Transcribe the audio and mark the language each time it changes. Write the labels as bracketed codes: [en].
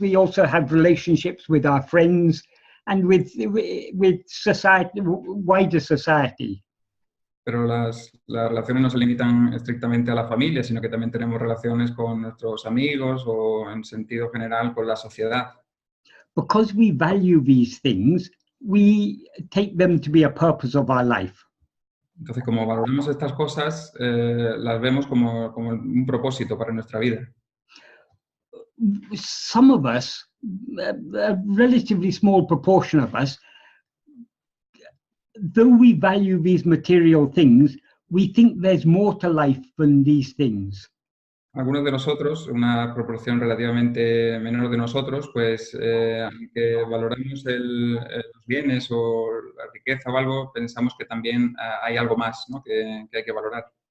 [en] We also have relationships with our friends and with society, wider society. [es] Pero las relaciones no se limitan estrictamente a la familia, sino que también tenemos relaciones con nuestros amigos o, en sentido general, con la sociedad. [en] Because we value these things, we take them to be a purpose of our life. [es] Entonces, como valoramos estas cosas, las vemos como un propósito para nuestra vida. [en] Some of us, a relatively small proportion of us, though we value these material things, we think there's more to life than these things. [es] Algunos de nosotros, una proporción relativamente menor de nosotros, pues aunque valoramos los bienes o la riqueza o algo, pensamos que también hay algo más, ¿no? que hay que valorar.